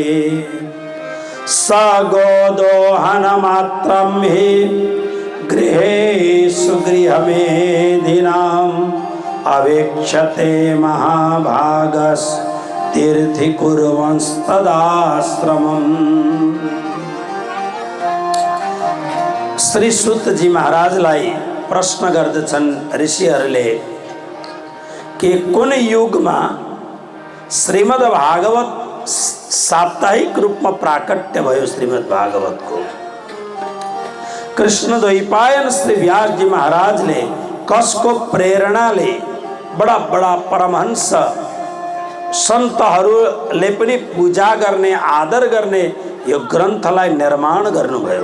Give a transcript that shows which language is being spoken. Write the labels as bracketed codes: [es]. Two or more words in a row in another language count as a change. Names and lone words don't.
[sa] स गोदोहनमात्रं हि गृहेषु गृहमेधिनाम् अवेक्षते महाभागस् तीर्थि कुर्वंस्तदाश्रमम्। [ne] श्री सुत जी महाराजलाई प्रश्न गर्दछन् ऋषिहरूले कि कुन युगमा श्रीमद् भागवत साप्ताहिक रूपमा प्राकट्य भयो। श्रीमद् भागवतको कृष्ण द्वैपायन श्री व्यास जी महाराजले कसको प्रेरणाले बडा बडा परमहंस सन्तहरूले पनि पूजा गर्ने आदर गर्ने यो ग्रन्थलाई निर्माण गर्नुभयो।